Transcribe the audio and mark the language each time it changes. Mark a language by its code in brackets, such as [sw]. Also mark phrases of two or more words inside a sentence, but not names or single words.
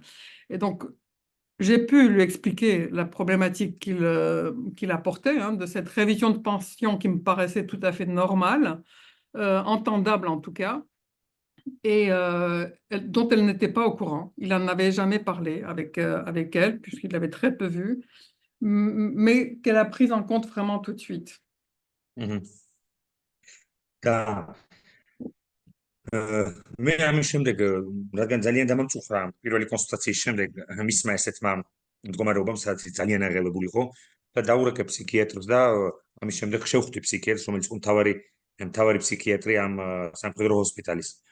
[fr] Et donc, j'ai pu lui expliquer la problématique qu'il apportait, hein, de cette révision de pension qui me paraissait tout à fait normale, entendable en tout cas, et dont elle n'était pas au courant. Il n'en avait jamais parlé avec elle, puisqu'il l'avait très peu vue, mais qu'elle a prise en compte vraiment tout de suite. Mhm. [ka] და მე ამის შემდეგ, რადგან ძალიან დამამწუხრა პირველი კონსულტაციის შემდეგ მისმა ესეთმა მდგომარეობამ, სადაც ის ძალიან აღელებული იყო და დაურეკე ფსიქიატრს და ამის შემდეგ შევხვდი ფსიქიატრს, რომელიც იყო მთავარი ფსიქიატრი ამ სამხედრო ჰოსპიტალის.